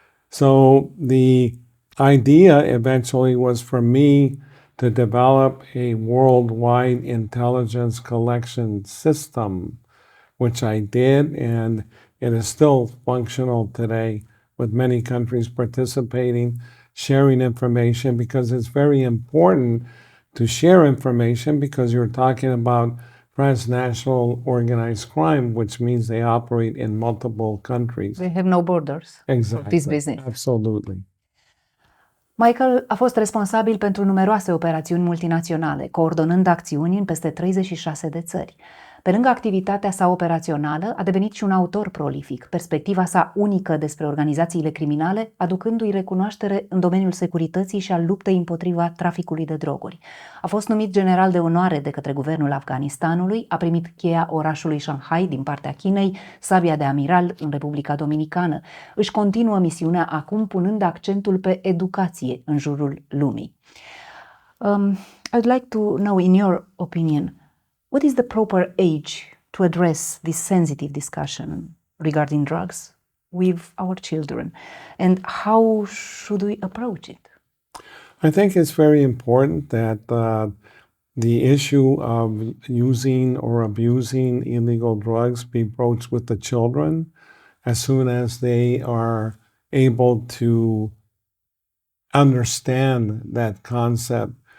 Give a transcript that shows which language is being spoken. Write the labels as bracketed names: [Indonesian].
[English] So the idea eventually was for me to develop a worldwide intelligence collection system, which I did, and it is still functional today with many countries participating, sharing information, because it's very important to share information because you're talking about transnational organized crime, which means they operate in multiple countries. They have no borders for this business. Absolutely. [Romanian] Michael a fost responsabil pentru numeroase operațiuni multinaționale, coordonând acțiuni în peste 36 de țări. Pe lângă activitatea sa operațională, a devenit și un autor prolific, perspectiva sa unică despre organizațiile criminale, aducându-i recunoaștere în domeniul securității și al luptei împotriva traficului de droguri. A fost numit general de onoare de către guvernul Afganistanului, a primit cheia orașului Shanghai din partea Chinei, sabia de amiral în Republica Dominicană. Își continuă misiunea acum punând accentul pe educație în jurul lumii. [English] I'd like to know, in your opinion, what is the proper age to address this sensitive discussion regarding drugs with our children, and how should we approach it? I think it's very important that the issue of using or abusing illegal drugs be broached with the children as soon as they are able to understand that concept.